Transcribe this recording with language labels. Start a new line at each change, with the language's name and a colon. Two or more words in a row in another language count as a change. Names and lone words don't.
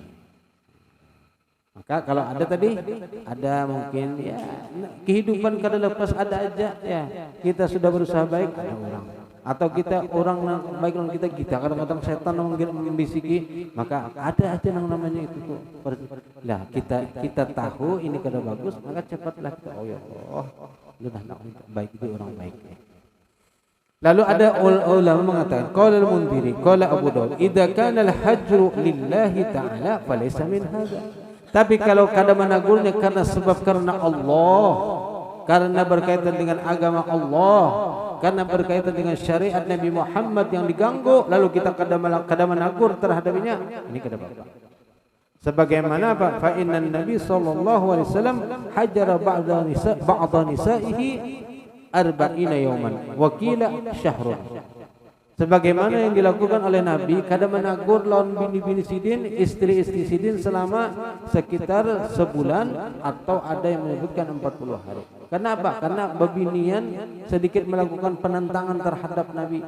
Banjar: Maka kalau ada tadi ada mungkin ya kehidupan kada lepas ada aja ya kita sudah berusaha baik ada orang atau kita orang baik dengan kita kadang-kadang setan membisiki, maka ada aja yang namanya itu tuh. Lah kita tahu ini kada bagus, maka cepatlah kita oh
Arabic: يا الله
Banjar: lu dah nak baik itu orang baik. Lalu ada ulama mengatakan
Arabic: قال المنذري قال أبو داود إذا كان الهجر لله تعالى فليس من هذا.
Banjar: Tapi kalau kada menagurnya karena sebab karena Allah, karena berkaitan dengan agama Allah, karena berkaitan dengan syariat Nabi Muhammad yang diganggu, lalu kita kada menagur terhadapnya, ini kada apa-apa. Sebagaimana apa?
Arabic: فإن النبي صلى الله عليه وسلم هجر بعض نسائه 40 يوما وقيل شهر.
Banjar: Sebagaimana yang dilakukan oleh Nabi, kada menagur lawan bini-bini sidin, istri-istri sidin selama sekitar sebulan atau ada yang menyebutkan 40 hari. Kenapa? Karena bebinian sedikit melakukan penentangan terhadap Nabi.